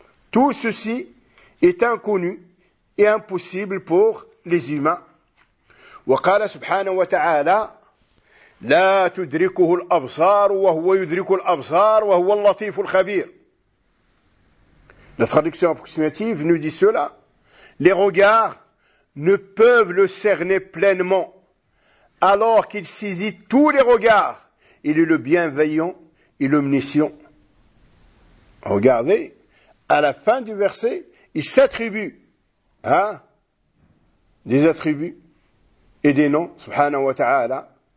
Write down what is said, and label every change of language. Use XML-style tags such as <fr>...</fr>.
<fr>Tout ceci est inconnu et impossible pour les humains.</fr> <ar>وقال سبحانه وتعالى لا تدركه الأبصار وهو يدرك الأبصار وهو اللطيف الخبير.</ar> <fr>La traduction approximative nous dit cela. Les regards ne peuvent le cerner pleinement, alors qu'il saisit tous les regards. Il est le bienveillant et l'omniscient. Regardez, à la fin du verset, il s'attribue, des attributs et des noms, subhanahu wa ta'ala.</fr>